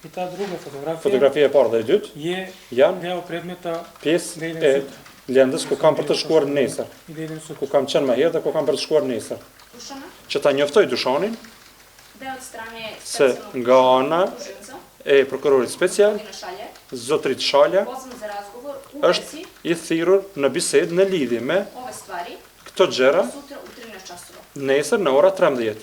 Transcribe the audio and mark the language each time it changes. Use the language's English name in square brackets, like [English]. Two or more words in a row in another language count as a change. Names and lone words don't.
[Macedonian] И та друга фотография [Albanian] Fotografia e parë dhe e dytë janë [Macedonian] дел предмета [Albanian] pjesë [Macedonian] да идем [Albanian] e [Macedonian] сутра. [Albanian] lëndës ku kam për të shkuar nesër, [Macedonian] И да идем сутра. [Albanian] ku kam qenë më herë dhe ku kam për të shkuar nesër. Që ta njoftoj Dushanin se nga ana e prokurorit special, zotrit Shalja, është i thirrur në bisedë në lidhje me këto gjëra nesër në ora 13.